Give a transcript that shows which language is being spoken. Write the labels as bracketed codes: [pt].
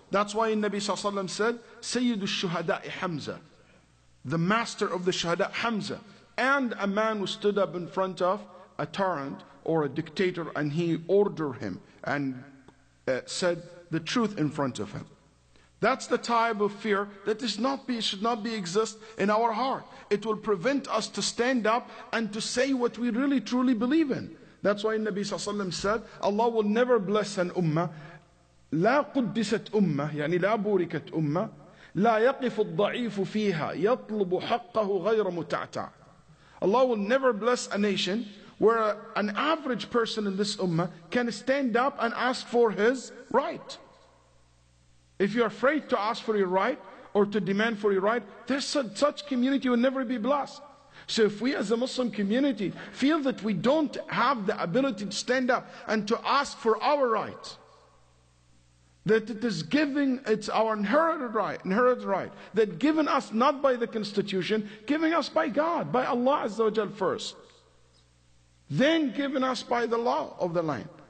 [en] That's why Nabi sallallahu alaihi wasallam said, Sayyid al-Shuhada'i Hamza, the master of the Shuhada, Hamza, and a man who stood up in front of a tyrant or a dictator, and he ordered him and said the truth in front of him. That's the type of fear that should not be exist in our heart. It will prevent us to stand up and to say what we really truly believe in. That's why Nabi sallallahu alaihi wasallam said, Allah will never bless an ummah [ar] لا قدست أمة يعني لا بوركت أمة لا يقف الضعيف فيها يطلب حقه غير متعتع. [en] Allah will never bless a nation where an average person in this ummah can stand up and ask for his right. If you're afraid to ask for your right or to demand for your right, such community will never be blessed. So if we as a Muslim community feel that we don't have the ability to stand up and to ask for our rights, that it is it's our inherited right, that given us not by the constitution, given us by God, by Allah Azza wa Jal first, then given us by the law of the land.